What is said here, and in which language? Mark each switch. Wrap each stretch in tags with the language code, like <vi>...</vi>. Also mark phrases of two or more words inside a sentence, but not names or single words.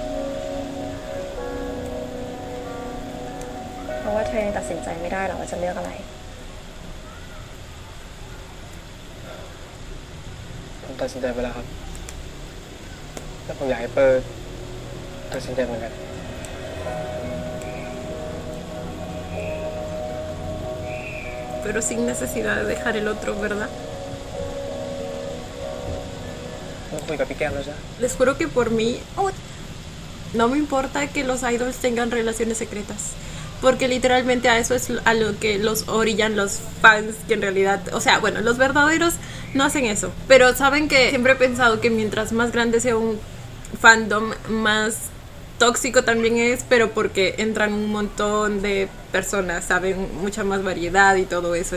<th>เพราะว่าเธอยังตัดสินใจไม่ได้หรอกว่าจะเลือกอะไร ผมตัดสินใจไปแล้วครับ แล้วผมอยากให้เปิดตัดสินใจเหมือนกัน</th> <es>Pero sin necesidad de dejar el otro, ¿verdad?</es> <th>มึงคุยกับพี่แก้มแล้วใช่</th> <es>Les juro que por mí no me importa que los idols tengan relaciones secretas. Porque literalmente a eso es a lo que los orillan los fans, que en realidad, o sea, bueno, los verdaderos no hacen eso. Pero saben que siempre he pensado que mientras más grande sea un fandom, más tóxico también es, pero porque entran un montón de personas, saben, mucha más variedad y todo eso.</es>